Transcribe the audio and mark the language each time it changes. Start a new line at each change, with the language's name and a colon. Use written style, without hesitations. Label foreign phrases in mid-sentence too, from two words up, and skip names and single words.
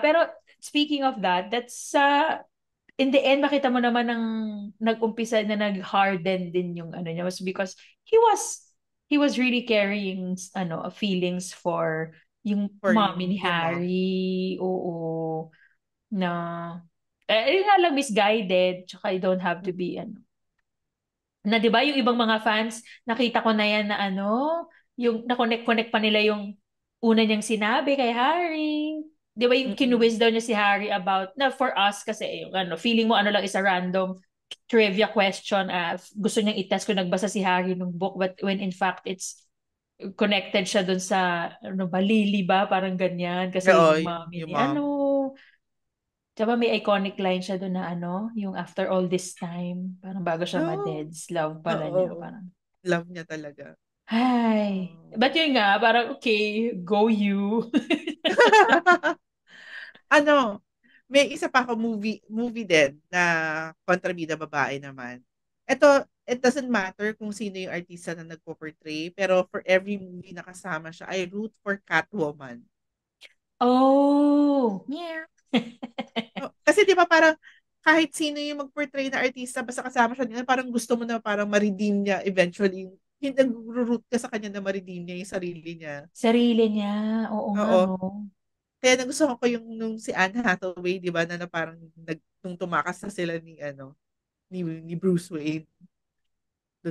Filipino: Pero,
English: speaking of that, that's, in the end,
Filipino: makita mo naman ng nag-umpisa na nag-harden din yung ano niya
English: was because he was really carrying feelings for
Filipino: yung For mommy ni yung mom. Harry. Oo. Na yun nga lang misguided, tsaka
English: you don't have to be
Filipino: na 'di ba yung ibang mga fans nakita ko na yan na yung na-connect pa nila yung una niyang sinabi kay Harry. 'Di ba yung Mm-mm. kinuwiz daw niya si Harry about na
English: for us
Filipino: kasi yung feeling mo lang
English: is a random trivia question,
Filipino: gusto niyang itest kung nagbasa si Harry ng book,
English: but when in fact it's connected
Filipino: siya dun sa Lily ba, parang ganyan kasi Oo, yung mommy yung ni mom. Diba may iconic line siya doon na yung
English: after all this time,
Filipino: parang bago siya No. ma-deads, love pala niya. Oo. Parang, Love niya talaga. ay. But Oh. yun nga, parang,
English: okay, go you.
Filipino: Ano, may isa pa ako movie din na kontrabida babae naman. Ito,
English: it doesn't matter
Filipino: kung sino yung artista na nagpo-portray, pero
English: for every movie
Filipino: na kasama siya,
English: I root for Catwoman. Oh, yeah.
Filipino: No, kasi 'di ba parang kahit sino yung mag-portray na artista basta kasama siya, parang gusto mo na parang ma-redeem niya eventually. Yung nag-root ka sa kanya na ma-redeem niya yung sarili niya. Sarili niya. Oo nga, Oo. no? Kaya nagustuhan ko yung nung si Anne Hathaway, 'di ba, na parang nung tumakas na sila ni Bruce Wayne dun